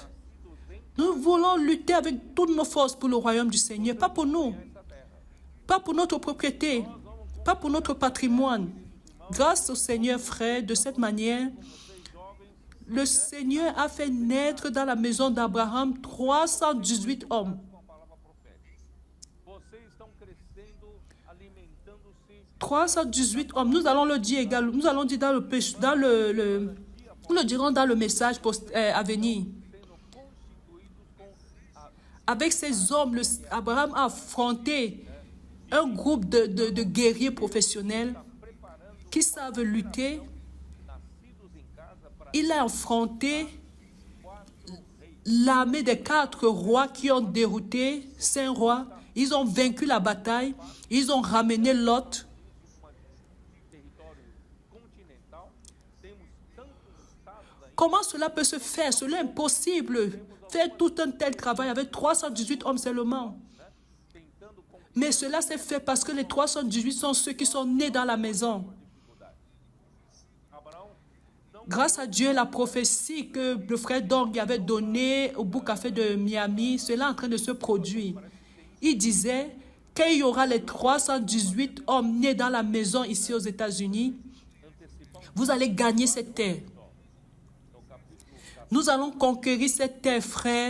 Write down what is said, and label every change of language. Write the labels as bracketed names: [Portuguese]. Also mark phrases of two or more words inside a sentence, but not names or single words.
[French] Nous voulons lutter avec toutes nos forces pour le royaume du Seigneur. Pas pour nous. Pas pour notre propriété. Pas pour notre patrimoine. Grâce au Seigneur, frère, de cette manière, le Seigneur a fait naître dans la maison d'Abraham 318 hommes. [Portuguese] vocês estão crescendo, alimentando-se [French] 318 hommes. Nous allons le dire également. Nous allons dire nous le dirons dans le message à venir. Avec ces hommes, Abraham a affronté un groupe de guerriers professionnels qui savent lutter. Il a affronté l'armée des 4 rois qui ont dérouté 5 rois. Ils ont vaincu la bataille. Ils ont ramené Lot. [Portuguese] território continental, temos tantos estados ainda, [French] Comment cela peut se faire? Cela est impossible. Faire tout un tel travail avec 318 hommes seulement. [Portuguese] tentando com [French] Mais cela s'est fait parce que les 318 sont ceux qui sont nés dans la maison. [Portuguese] Abraão não [French] Grâce à Dieu, la prophétie que le frère Dong avait donnée au Book Café de Miami, cela est en train de se produire. Il disait qu'il y aura les 318 hommes nés dans la maison ici aux États-Unis. Vous allez gagner cette terre. Nous allons conquérir cette terre, frère.